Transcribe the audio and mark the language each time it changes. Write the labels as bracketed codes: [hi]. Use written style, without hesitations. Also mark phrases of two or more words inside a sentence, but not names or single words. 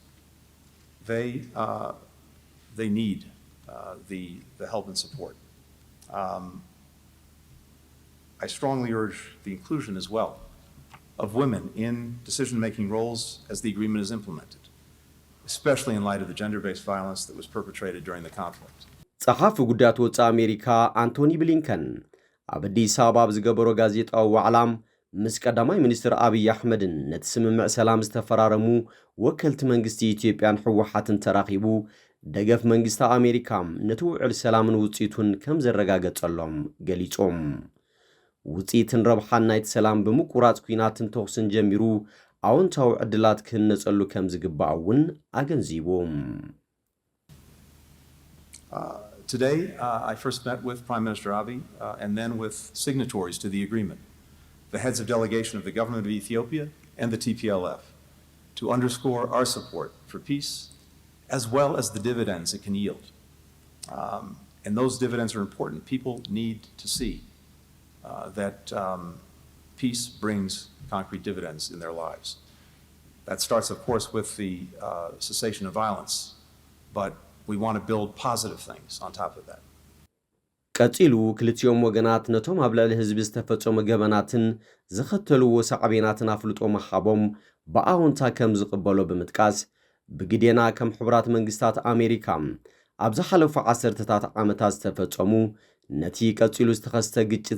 [en] They need the help and support. I strongly urge the inclusion as well of women in decision-making roles as the agreement is implemented, especially in light of the gender-based violence that was perpetrated during the conflict. [ti] ጸሓፊ ጉዳያት ወጻኢ ኣሜሪካ ኣንቶኒ ብሊንከን ኣብ ኣዲስ ኣበባ ዝገበሮ ጋዜጣዊ ዋዕላም ምስ ቀዳማይ ሚኒስትር አብይ አሕመድን ነቲ ስምምዕ ሰላም ዝተፈራረሙ ወከልቲ መንግስቲ ኢትዮጵያን ሕወሓትን ተራኺቡ ደገፍ መንግስቲ ኣሜሪካ ነቲ ውዕል ሰላምን ውጽኢቱን ከም ዘረጋገጸሎም ገሊጾም ውጽኢትን ረብሓን ናይቲ ሰላም ብምቁራጽ ኩናትን ተኹስን ጀሚሩ ኣዎንታዊ ዕድላት ክህነጸሉ ከም ዝግባእ እውን ኣገንዚቦም [en] Today, I first met with Prime Minister Abiy and then with signatories to the agreement, the heads of delegation of the government of Ethiopia and the TPLF, to underscore our support for peace, as well as the dividends it can yield. And those dividends are important. People need to see that peace brings concrete dividends in their lives. That starts, of course, with the cessation of violence, but we want to build positive things on top of that. [ti] ቀፂሉ ክልቲኦም ወገናት ነቶም ኣብ ልዕሊ ህዝቢ ዝተፈጸሙ ገበናትን ዝኸተልዎ ሳዕቤናትን ኣፍልጦ መሓቦም ብኣዎንታ ከም ዝቕበሎ ብምጥቃስ ብግዴና ከም ሕቡራት መንግስታት ኣሜሪካ ኣብ ዝሓለፉ ዓሰርተታት ዓመታት ዝተፈጸሙ ነቲ ቀፂሉ ዝተኸስተ ግጭት